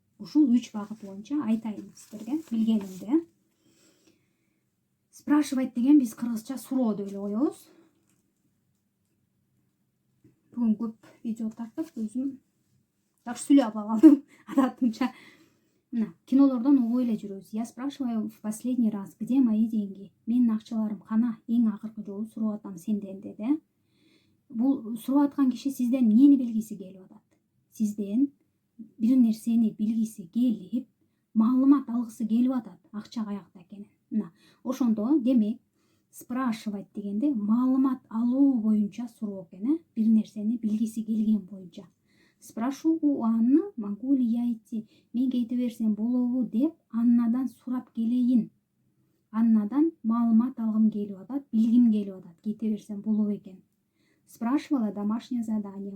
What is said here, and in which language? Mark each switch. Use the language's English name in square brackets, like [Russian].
[Kyrgyz] Ушул 3 багыт боюнча айтайын сиздерге билгенимди. Спрашивать деген биз кыргызча суроо деп эле коебуз. Бүгүн көп видео тартып, өзүм так сүйлөп алып калдым адатымча. Мына, кинолордон угуп эле жүрөбүз. [Russian] Я спрашиваю в последний раз, где мои деньги? [Kyrgyz] Менин акчаларым кана? Эң акыркы жолу сурап атам сенден деди. Бул сурап аткан киши сизден эмнени билгиси келип атат? Сизден бир нерсени билгиси келип, маалымат алгысы келип атат, акча каякта экенин. Мына, ошондо демек спрашивать дегенде маалымат алуу боюнча суроо экен, бир нерсени билгиси келген боюнча. [Russian] Спрошу у Анны, могу ли я идти? [Kyrgyz] Мен кете берсем болобу деп Аннадан сурап келейин. Аннадан маалымат алгым келип атат, билгим келип атат, кете берсем болобу экен. [Russian] Спрашивала домашнее задание.